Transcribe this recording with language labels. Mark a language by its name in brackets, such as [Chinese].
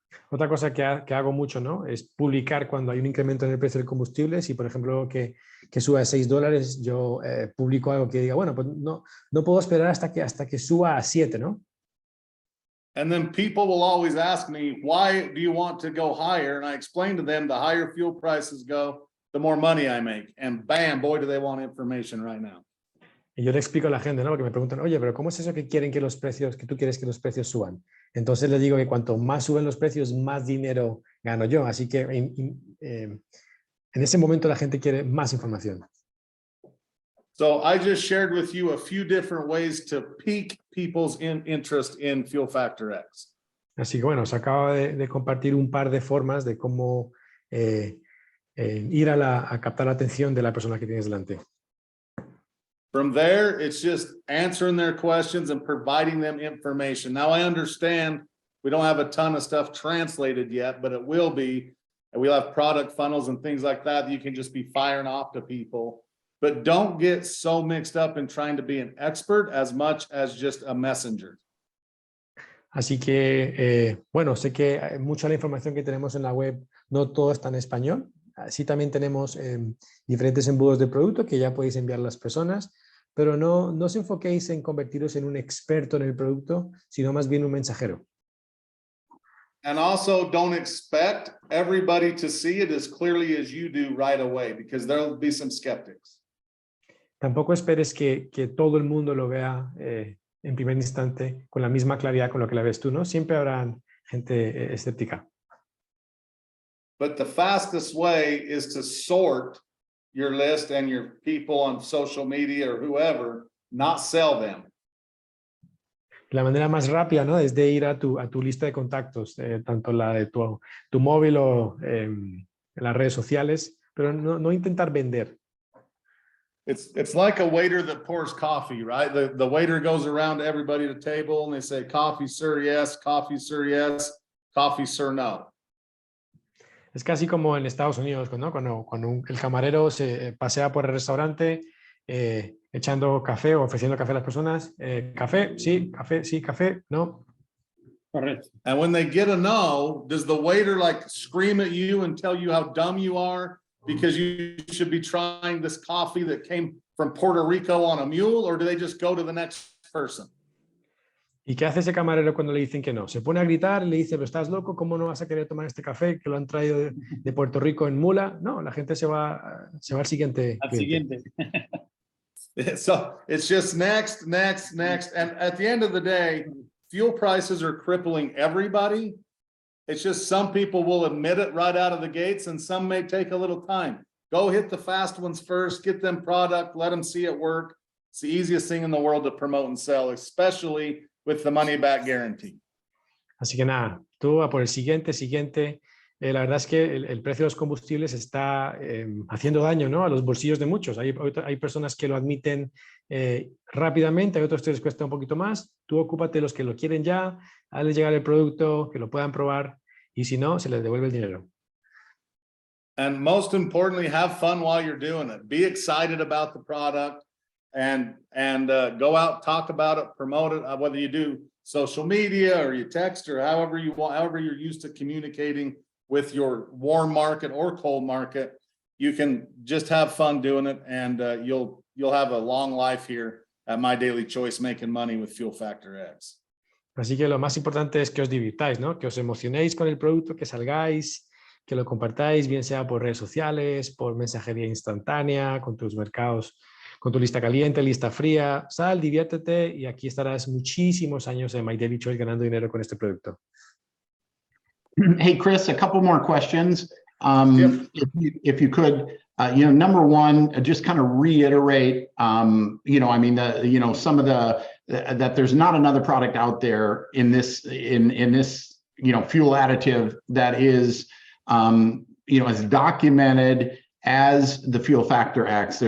[Spanish] Otra cosa que hago mucho, ¿no? Es publicar cuando hay un incremento en el precio del combustible. Si, por ejemplo, que suba a $6, yo publico algo que diga, bueno, pues no puedo esperar hasta que suba a 7, ¿no? [English] And then people will always ask me, why do you want to go higher? And I explain to them, the higher fuel prices go, the more money I make. And bam, boy, do they want information right now. [Spanish] Y yo le explico a la gente, ¿no? Porque me preguntan, oye, pero ¿cómo es eso que quieren que tú quieres que los precios suban? Entonces les digo que cuanto más suben los precios, más dinero gano yo. Así que en ese momento la gente quiere más información. [English] So I just shared with you a few different ways to pique people's interest in Fuel Factor X. [Spanish] Así que bueno, os acabo de compartir un par de formas de cómo ir a captar la atención de la persona que tienes delante. [English] From there, it's just answering their questions and providing them information. Now, I understand we don't have a ton of stuff translated yet, but it will be. And we'll have product funnels and things like that you can just be firing off to people. But don't get so mixed up in trying to be an expert as much as just a messenger. [Spanish] Así que, bueno, sé que mucha de la información que tenemos en la web no todo está en español. Así también tenemos diferentes embudos de producto que ya podéis enviar a las personas, pero no os enfoquéis en convertiros en un experto en el producto, sino más bien un mensajero. [English] And also don't expect everybody to see it as clearly as you do right away, because there'll be some skeptics. [Spanish] Tampoco esperes que todo el mundo lo vea en primer instante con la misma claridad con lo que la ves tú, ¿no? Siempre habrá gente escéptica. [English] But the fastest way is to sort your list and your people on social media or whoever, not sell them. [Spanish] La manera más rápida, ¿no? Es de ir a tu lista de contactos, tanto la de tu móvil o en las redes sociales, pero no intentar vender. [English] It's like a waiter that pours coffee, right? The waiter goes around to everybody at the table and they say, coffee, sir, yes, coffee, sir, yes, coffee, sir, no. [Spanish] Es casi como en Estados Unidos, ¿no? Cuando el camarero se pasea por el restaurante echando café o ofreciendo café a las personas. Café, sí, café, no. Correcto. [English] And when they get a no, does the waiter like scream at you and tell you how dumb you are because you should be trying this coffee that came from Puerto Rico on a mule, or do they just go to the next person? [Spanish] ¿Y qué hace ese camarero cuando le dicen que no? Se pone a gritar y le dice, pero estás loco, ¿cómo no vas a querer tomar este café que lo han traído de Puerto Rico en mula? No, la gente se va al siguiente. Al siguiente. [English] So it's just next. And at the end of the day, fuel prices are crippling everybody. It's just some people will admit it right out of the gates and some may take a little time. Go hit the fast ones first, get them product, let them see it work. It's the easiest thing in the world to promote and sell, especially with the money back guarantee. [Spanish] Así que nada, tú a por el siguiente, la verdad es que el precio de los combustibles está haciendo daño, ¿no?, a los bolsillos de muchos. Hay personas que lo admiten rápidamente, hay otros que les cuesta un poquito más. Tú ocúpate de los que lo quieren ya, hazles llegar el producto, que lo puedan probar, y si no, se les devuelve el dinero. [English] And most importantly, have fun while you're doing it. Be excited about the product and go out, talk about it, promote it, whether you do social media or you text or however you want, however you're used to communicating with your warm market or cold market. You can just have fun doing it, and you'll have a long life here at My Daily Choice making money with Fuel Factor X. [Spanish] Así que lo más importante es que os divirtáis, ¿no?, que os emocionéis con el producto, que salgáis, que lo compartáis, bien sea por redes sociales, por mensajería instantánea, con tus mercados, con tu lista caliente, lista fría. Sal, diviértete, y aquí estarás muchísimos años en My Daily Choice ganando dinero con este producto. [English] Hey, Chris, a couple more questions. Yep. If you could, number one, just kind of reiterate, some of that there's not another product out there in this fuel additive that is, as documented as the Fuel Factor X.